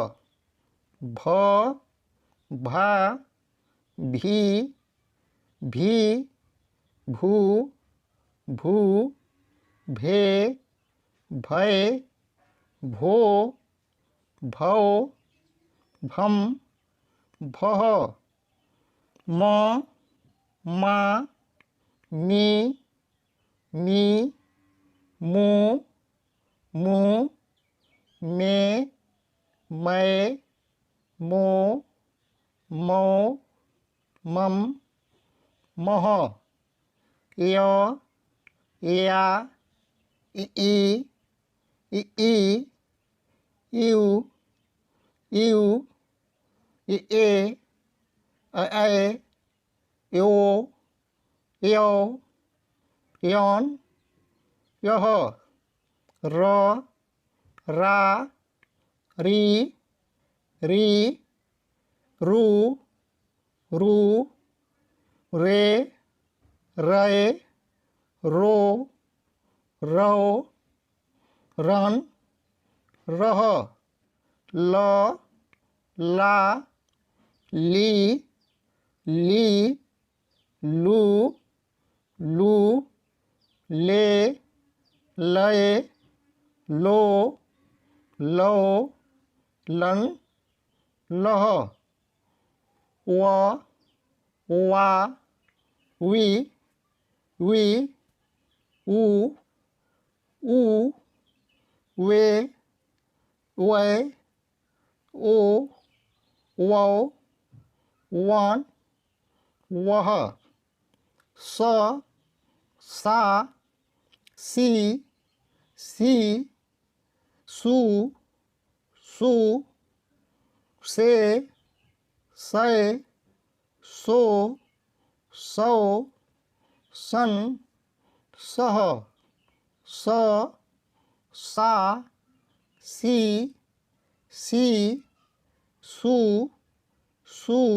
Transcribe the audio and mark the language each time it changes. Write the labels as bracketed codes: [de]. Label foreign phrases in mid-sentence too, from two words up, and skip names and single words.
[ne] भ, भा, भी, भी, भू, भू, भे, भय, भो, भौ, भम, भह, म, मा, मी, मी, मू, मू, मे, मै, मो, मौ, मम, मह, य, या, ई, ई, इउ, इउ, ए, ऐ, यो, यो, यौन, यह, र, रा, री, री, रू, रू, रे, रै, रो, रौ, रन, रह, ल, ला, ली, ली, लू, लू, ले, लय, लो, लो, लन, लह, व, वा, वी, वी, ऊ, ऊ, वे, वै, ओ, वौ, वन, वह, स, सा, सी, सी, सू, सू, से, सै, सो, सौ, सन, सह, स, सा, सी, सी, सू, सू,